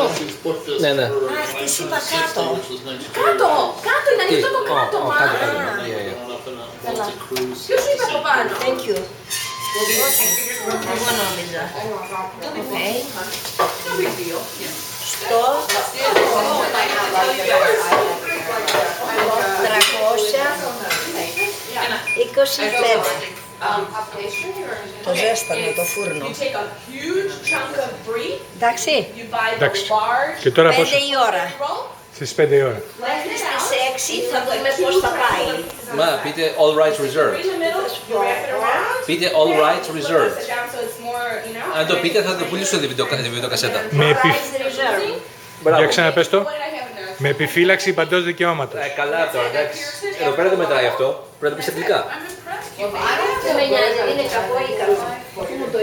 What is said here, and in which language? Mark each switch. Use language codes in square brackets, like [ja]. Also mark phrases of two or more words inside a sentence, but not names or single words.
[en] She's booked this [el] Ναι, ναι. [en] for [el] της είπα [en] 1960, [el] κάτω. [en] which was next [el] Κάτω, [en] year. [el] κάτω, είναι ανοιχτό το κάτω, μα. κάτω. [en] Going up in a multi cruise. [el] Ποιος είπε από πάνω? [en] Thank you. [el] Εγώ νόμιζα. [en] Okay. No big deal. [el] Στο 325. Το ζέστανε το φούρνο. [en] You take a huge chunk of brie, [el] Εντάξει, [en] you buy the [el] Εντάξει. [en] large [el] Και τώρα [en] 5 [el] πόσο? η ώρα. [en] roll, [el] Στις 5 η ώρα. Μέχρι στις 6 θα δούμε πώς θα πάει. Μα, πείτε [en] all right brie reserved. in the middle, you wrap it around. [el] Πείτε [en] all right Flip reserved. it down so it's more, you know. [el] Αν το πείτε θα το πουλήσω τη βιντεοκασέτα. Με, επι... [en] Price reserve. [el] Μπράβο. Για ξαναπες το. [en] What did I have in there? [el] Με επιφύλαξη παντός δικαιώματος. Καλά τώρα, εντάξει. Εδώ πέρα δεν μετράει αυτό. Πρέπει να το πεις αγγλικά. [en] I'm impressed. [el] Δεν με νοιάζει, είναι κακό ή καλό.